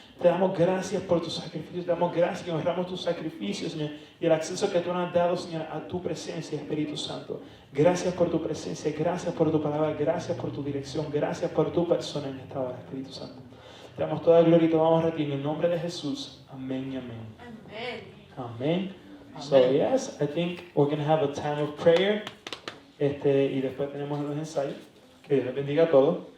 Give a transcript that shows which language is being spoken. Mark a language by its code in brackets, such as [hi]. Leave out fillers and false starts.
[es] Te damos gracias por tu sacrificio, te damos gracias y honramos tu sacrificio, Señor, y el acceso que tú nos has dado, Señor, a tu presencia, Espíritu Santo. Gracias por tu presencia, gracias por tu palabra, gracias por tu dirección, gracias por tu persona en esta hora, Espíritu Santo. Te damos toda gloria y te vamos a repetir en el nombre de Jesús. Amén y amén. Amén. [en] So yes, I think we're going to have a time of prayer. [es] Y después tenemos los ensayos. Que Dios les bendiga a todos.